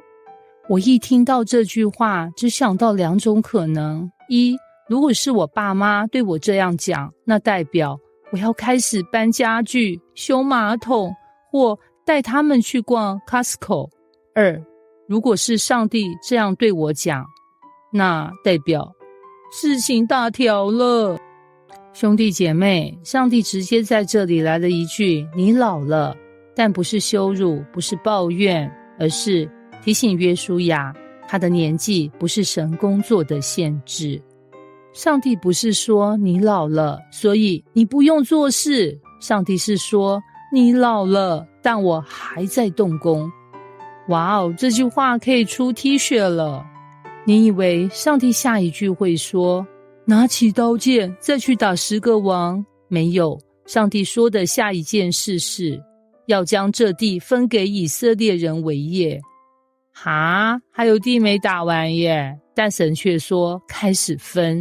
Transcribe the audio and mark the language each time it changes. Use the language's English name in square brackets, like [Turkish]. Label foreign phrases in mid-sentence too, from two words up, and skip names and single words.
[Chinese] 我一聽到這句話，只想到2種可能：一，如果是我爸媽對我這樣講，那代表我要開始搬家具、修馬桶，或帶他們去逛 Costco。2，如果是上帝這樣對我講，那代表事情大條了。兄弟姐妹，上帝直接在這裡來了一句：你老了，但不是羞辱，不是抱怨，而是提醒約書亞，他的年紀不是神工作的限制。上帝不是說你老了，所以你不用做事。上帝是說你老了，但我還在動工。哇哦，這句話可以出 T 恤了。你以為上帝下一句會說拿起刀劍再去打10個王？沒有，上帝說的下一件事是要將這地分給以色列人為業。還有地沒打完耶，但神卻說開始分。